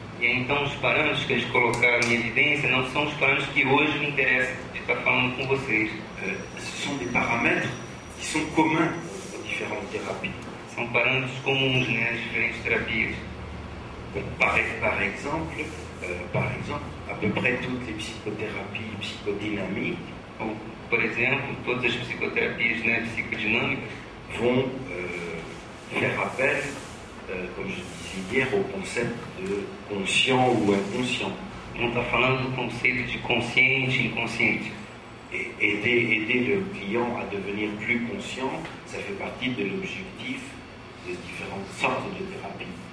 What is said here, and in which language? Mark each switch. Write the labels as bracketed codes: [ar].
[pt] E aí, então os parâmetros que eles colocaram em evidência não são os parâmetros que hoje me interessam de estar falando com vocês. [fr] Ce sont des paramètres qui sont communs aux différentes thérapies. [pt] São parâmetros comuns, né, às diferentes terapias. [fr] Donc, par exemple, à peu près toutes les psychothérapies psychodynamiques [pt] Por exemplo, todas as psicoterapias, né, psicodinâmicas [fr] vont faire appel, comme je disais hier, au concept de conscient ou inconscient. [pt] vão estar falando do conceito de consciente e inconsciente. [fr] Et aider le client à devenir plus conscient, ça fait partie de l'objectif de différentes sortes de thérapies.